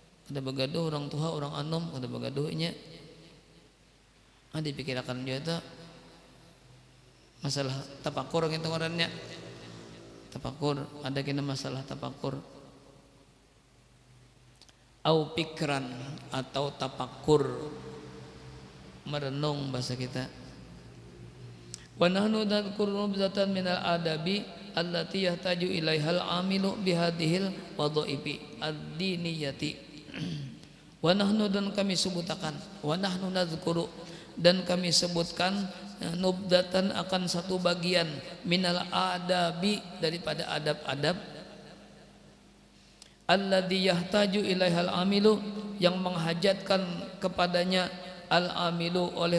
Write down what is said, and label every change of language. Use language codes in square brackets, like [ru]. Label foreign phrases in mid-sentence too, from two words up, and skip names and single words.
[bjn] Kada bagaduh orang tua orang anom kada bagaduhnya. Dipikirkan juga tuh masalah tapakur gitu ngarannya. Tapakur ada kena masalah tapakur. [ar] أو فكرا [bjn] atau tapakur merenung bahasa kita. [ar] ونحن نذكر نبذة من الآداب التي يحتاج إليها العامل بهذه الوظائف الدينية. ونحن [bjn] dan kami sebutkan, [ar] ونحن نذكر [bjn] dan kami sebutkan nubdatan akan satu bagian [ar] من الآداب [bjn] daripada adab-adab [ar] الذي يحتاج إليه العامل [bjn] yang menghajatkan kepadanya [ar] العامل oleh